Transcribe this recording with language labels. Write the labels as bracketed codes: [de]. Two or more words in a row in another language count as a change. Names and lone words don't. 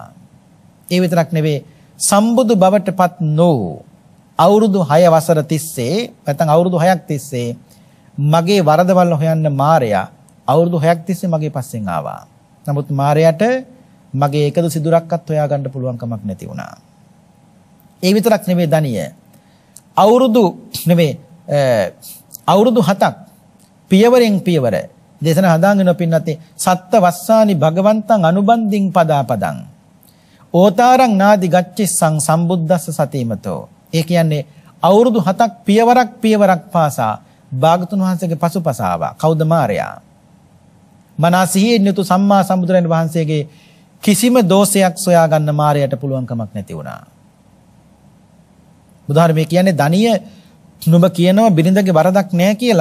[si] ඒ විතරක් නෙවෙයි සම්බුදු බවටපත් නොවූ අවුරුදු 6 වසර තිස්සේ නැත්නම් අවුරුදු 6ක් තිස්සේ මගේ වරදවල් හොයන්න මාරයා අවුරුදු 6ක් තිස්සේ මගේ පස්සෙන් ආවා. නමුත් මාරයාට මගේ එකදු සිදුරක්වත් හොයාගන්න පුළුවන් කමක් නැති වුණා. ඒ විතරක් නෙවෙයි ධනිය. අවුරුදු 7ක් පියවරෙන් පියවර දේශන හදාගෙන පින්නත් [pi] සත්ත වස්සානි භගවන්තං අනුබන්දින් පදාපදං ඕතාරං නාදි ගච්ඡිස්සං සම්බුද්දස්ස සතීමතෝ. [si] ඒ කියන්නේ අවුරුදු 7ක් පියවරක් පාසා භාගතුන් වහන්සේගේ පසුපස ආවා. කවුද මාරයා? මනස සිහියෙන් යුතු සම්මා සම්බුදුරජාණන් වහන්සේගේ කිසිම දෝෂයක් සොයා ගන්න මාරයට පුළුවන් කමක් නැති වුණා. බුදුහාරමේ කියන්නේ ධනිය නුඹ කියනවා බිරිඳගේ වරදක් නැහැ කියලා.